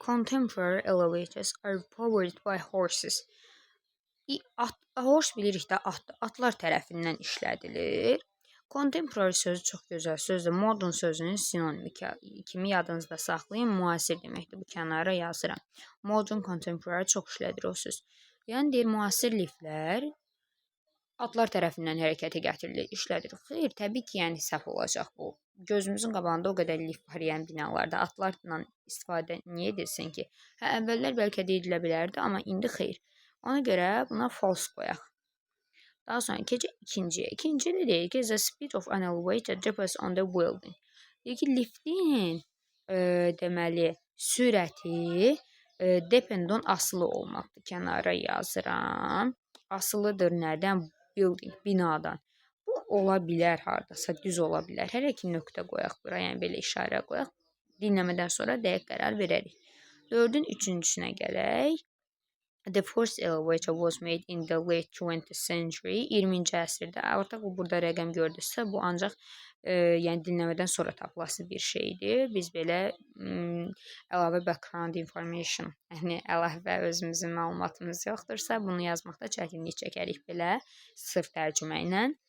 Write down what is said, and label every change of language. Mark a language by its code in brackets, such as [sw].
[en] Contemporary elevators are powered by horses. [az] Horse bilirik də atdır. Atlar tərəfindən işlədilir. Contemporary sözü çox gözəl sözdür. Modern sözünün sinonimi kimi yadınızda saxlayın. Müasir deməkdir. Bu kənara yazıram. Modern, contemporary çox işlədir o söz. Yəni deyir, müasir liftlər atlar tərəfindən hərəkətə gətirilir, işlədir. Xeyr, təbii ki, yəni səhv olacaq bu. Gözümüzün qabağında o qədər lift var, yəni binalarda atlarla istifadə niyə edilsin ki? Əvvəllər bəlkə də edilə bilərdi, amma indi xeyr. Ona görə buna false qoyaq. Daha sonra keçək ikinciyə. İkincidə deyir ki, [en] the speed of an elevator depends on the building. [az] Deyir ki, liftin deməli sürəti [en] depend on [az] asılı olmaqdır. Kənara yazıram. Asılıdır nədən? Building, binadan. Bu ola bilər hardasa, düz ola bilər. Hələ ki, nöqtə qoyaq bura, yəni belə işarə qoyaq. Dinləmədən sonra dəqiq qərar verərik. 4-ün 3-cüsünə gələk. [en] The first elevator was made in the late 20th century. [az] 20-ci əsrdə. Artıq burada rəqəm gördünüzsə, bu ancaq yəni dinləmədən sonra tapılası bir şeydir. Biz belə əlavə background information, yəni əlavə özümüzün məlumatımız yoxdursa, bunu yazmaqda çətinlik çəkərik belə sırf tərcümə ilə.